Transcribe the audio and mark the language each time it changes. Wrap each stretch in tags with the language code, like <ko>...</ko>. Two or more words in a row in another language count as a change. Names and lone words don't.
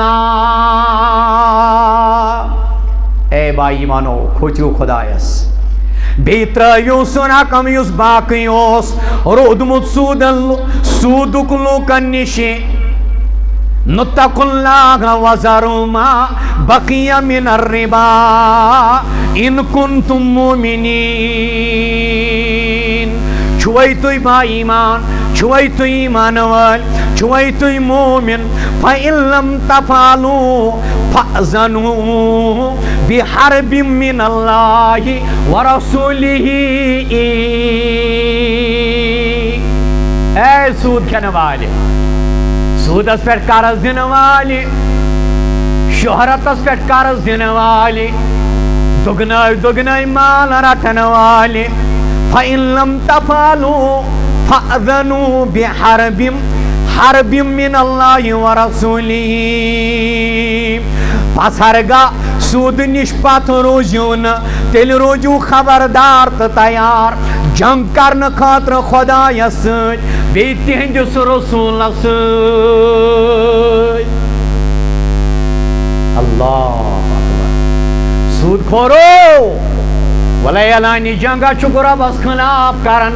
<ks>اللہ اے با ایمانو کھوژِو خۄدایس بیٚیہِ ترٲیِو سُہ رقم یُس باقٕے اوس روٗدمُت سوٗدُک لوٗکن نِشہِ</ks> <ar>نتقوا اللہ وذروا ما بقی من الربا ان کنتم</ar> <ks>مؤمنین چھوے تُہۍ با ایمان چھوے تُہۍ ایمان وٲلۍ چھوے تُہۍ مومن</ks> <ar>فإن لم تفعلوا فأذنوا بحرب من اللہ ورسولہ</ar> <ks>اے سود کھٮ۪نہٕ والہِ سودس پٮ۪ٹھ قرض دِنہٕ والہِ شہرتس پٮ۪ٹھ قرض دِنہٕ والہِ دگنٲوۍ دگنٲوۍ مال رٹن والہِ</ks> <ar>فإن لم تفعلوا فأذنوا بحرب من اللہ ورسولہ</ar> <ks>پس ہرگاہ سود نِش پتہٕ روٗزِو نہٕ تیٚلہِ روٗزِو خبردار تہٕ تیار جنگ کرنہٕ خٲطرٕ خۄدایس سۭتۍ بیٚیہِ تِہنٛدِس رسوٗلس سۭتۍ</ks> <ar>اللہ اکبر</ar> <ks>سود کھورو ولا اعلانِ جنگا چھُکھ رۄبس خٕلاف کران</ks>